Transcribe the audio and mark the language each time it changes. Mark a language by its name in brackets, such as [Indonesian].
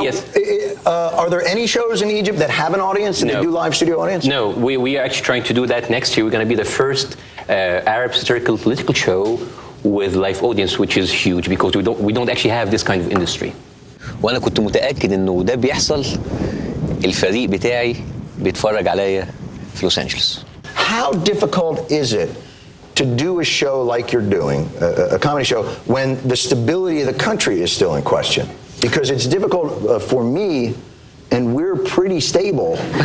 [English] yes. Are there any shows in Egypt that have an audience and they do live studio audience? No, we are actually trying to do that next year. We're going to be the first Arab satirical political show with live audience, which is huge because we don't actually have this kind of industry. [Arabic] وأنا كنت متأكد إنه ده بيحصل. الفريق بتاعي بيتفرج عليا في لوس أنجلوس. [English] How difficult is it to do a show like you're doing, a comedy show, when the stability of the country is still in question? because it's difficult for me, and we're pretty stable.